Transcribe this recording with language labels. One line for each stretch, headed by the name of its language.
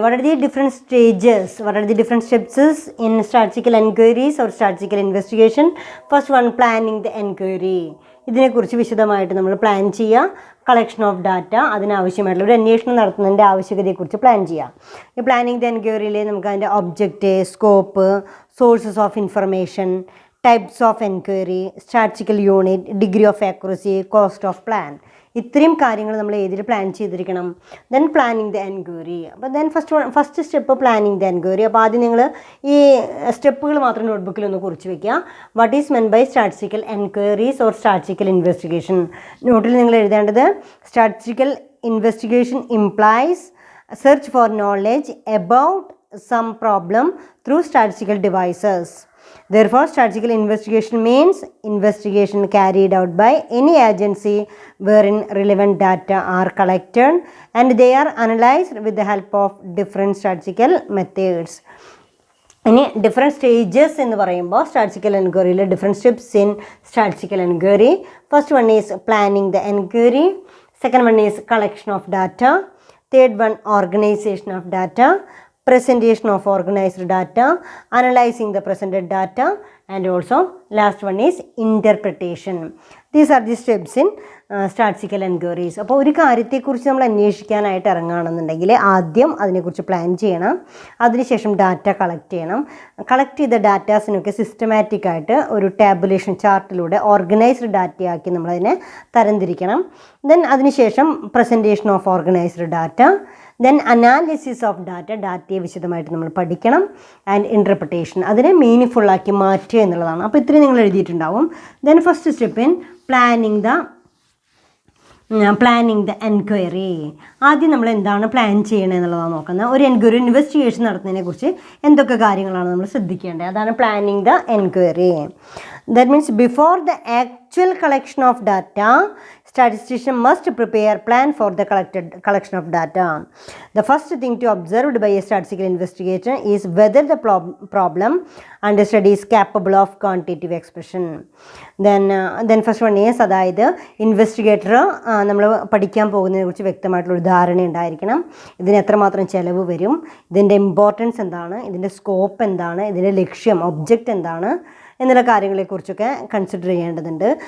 English: What are the different stages? What are the different steps in statistical enquiries or statistical investigation? First one, planning the enquiry.
Malayalam: ഇതിനെക്കുറിച്ച് വിശദമായിട്ട് നമ്മൾ plan ചെയ്യുക. Collection of data, അതിനാവശ്യമായിട്ടുള്ള ഒരു അന്വേഷണം നടത്തുന്നതിൻ്റെ ആവശ്യകതയെക്കുറിച്ച് plan ചെയ്യുക. ഈ പ്ലാനിങ് ദ എൻക്വയറിയിൽ നമുക്ക് അതിൻ്റെ object, scope, sources of information, types of enquiry, statistical unit, degree of accuracy, cost of plan, ഇത്രയും കാര്യങ്ങൾ നമ്മൾ ഏതിൽ പ്ലാൻ ചെയ്തിരിക്കണം?
English: Then planning the enquiry. അപ്പോൾ then first step planning the enquiry.
Malayalam: അപ്പോൾ ആദ്യം നിങ്ങൾ ഈ സ്റ്റെപ്പുകൾ മാത്രം നോട്ട്ബുക്കിൽ ഒന്ന് കുറിച്ച് വയ്ക്കുക.
English: What is meant by statistical enquiries or statistical investigation?
Malayalam: നോട്ടിൽ നിങ്ങൾ എഴുതേണ്ടത്
English: Statistical investigation implies search for knowledge about some problem through statistical devices. Therefore, statistical investigation means investigation carried out by any agency wherein relevant data are collected and they are analyzed with the help of different statistical methods. ഇനി different stages
Malayalam: എന്ന് പറയുമ്പോൾ
English: Statistical എൻക്വയറിയിൽ different steps in statistical enquiry. First one is planning the enquiry. Second one is collection of data. Third one organisation of data. Presentation of organized data, analyzing the presented data, and also last one is interpretation. These are the steps in statistical enquiries.
Malayalam: അപ്പോൾ ഒരു കാര്യത്തെക്കുറിച്ച് നമ്മൾ അന്വേഷിക്കാനായിട്ട് ഇറങ്ങുകയാണെന്നുണ്ടെങ്കിൽ ആദ്യം അതിനെക്കുറിച്ച് plan ചെയ്യണം. അതിനുശേഷം data collect ചെയ്യണം. Collect ചെയ്ത ഡാറ്റാസിനൊക്കെ സിസ്റ്റമാറ്റിക് ആയിട്ട് ഒരു ടാബുലേഷൻ ചാർട്ടിലൂടെ ഓർഗനൈസ്ഡ് ഡാറ്റയാക്കി നമ്മളതിനെ തരംതിരിക്കണം.
English: Then അതിനുശേഷം presentation of organised data. Then analysis of data,
Malayalam: ഡാറ്റയെ വിശദമായിട്ട് നമ്മൾ പഠിക്കണം. ആൻഡ് ഇൻ്റർപ്രിട്ടേഷൻ, അതിനെ മീനിങ് ഫുള്ളാക്കി മാറ്റുക എന്നുള്ളതാണ്. അപ്പോൾ ഇത്രയും നിങ്ങൾ എഴുതിയിട്ടുണ്ടാവും.
English: Then first step in planning the planning the enquiry.
Malayalam: ആദ്യം നമ്മൾ എന്താണ് പ്ലാൻ ചെയ്യണത് എന്നുള്ളതാണ് നോക്കുന്നത്. ഒരു എൻക്വയറി ഇൻവെസ്റ്റിഗേഷൻ നടത്തുന്നതിനെ കുറിച്ച് എന്തൊക്കെ കാര്യങ്ങളാണ് നമ്മൾ ശ്രദ്ധിക്കേണ്ടത്, അതാണ് planning the enquiry.
English: That means before the actual collection of data, statistician must prepare plan for the collection of data. The first thing to observed by a statistical investigator is whether the problem under study is capable of quantitative expression. Then first one is,
Malayalam: അതായത് investigator നമ്മൾ പഠിക്കാൻ പോകുന്നതിനെ കുറിച്ച് വ്യക്തമായിട്ടുള്ളൊരു ധാരണ ഉണ്ടായിരിക്കണം. ഇതിന് എത്രമാത്രം ചിലവ് വരും, ഇതിൻ്റെ ഇമ്പോർട്ടൻസ് എന്താണ്, ഇതിൻ്റെ സ്കോപ്പ് എന്താണ്, ഇതിൻ്റെ ലക്ഷ്യം ഒബ്ജക്റ്റ് എന്താണ് എന്നുള്ള കാര്യങ്ങളെക്കുറിച്ചൊക്കെ കൺസിഡർ ചെയ്യേണ്ടതുണ്ട്.